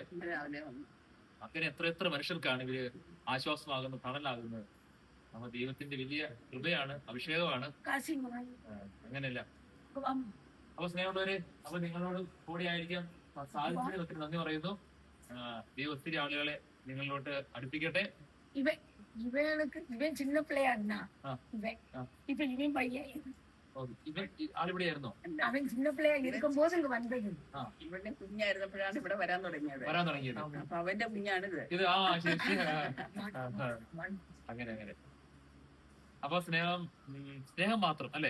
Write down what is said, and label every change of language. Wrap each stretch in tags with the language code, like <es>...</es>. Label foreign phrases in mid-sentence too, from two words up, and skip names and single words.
<ml>അങ്ങനെ എത്ര മനുഷ്യർക്കാണ് ഇവര് ആശ്വാസമാകുന്നത്, തണലാകുന്നത്. നമ്മ ദൈവത്തിന്റെ വലിയ കൃപയാണ്, അഭിഷേകമാണ്. അങ്ങനെയല്ല. അപ്പൊ സ്നേഹമുള്ളവരെ, അപ്പൊ നിങ്ങളോട് കൂടി ആയിരിക്കാം സാധിച്ചതിന് ഒത്തിരി നന്ദി പറയുന്നു. ദൈവം ഒത്തിരി ആളുകളെ നിങ്ങളിലോട്ട് അടുപ്പിക്കട്ടെ.</ml> <ta>இவன் சின்ன பிள்ளையா இருந்தான். இப்ப இவன் பையன்.</ta> <ml>ഇവൻ ആളിവിടെയായിരുന്നോ? അവൻ ചിന്ന പിള്ളേർ ഇരിക്കുമ്പോൾ ഇങ്ങ് വന്നത്. ഇവന്റെ കുഞ്ഞായിരുന്നപ്പോഴാണ് ഇവിടെ വരാൻ തുടങ്ങിയത്. അപ്പൊ അവന്റെ കുഞ്ഞാണിത്. ഇത് ശരി. അങ്ങനെ അങ്ങനെ. അപ്പൊ സ്നേഹം മാത്രം അല്ലേ?</ml>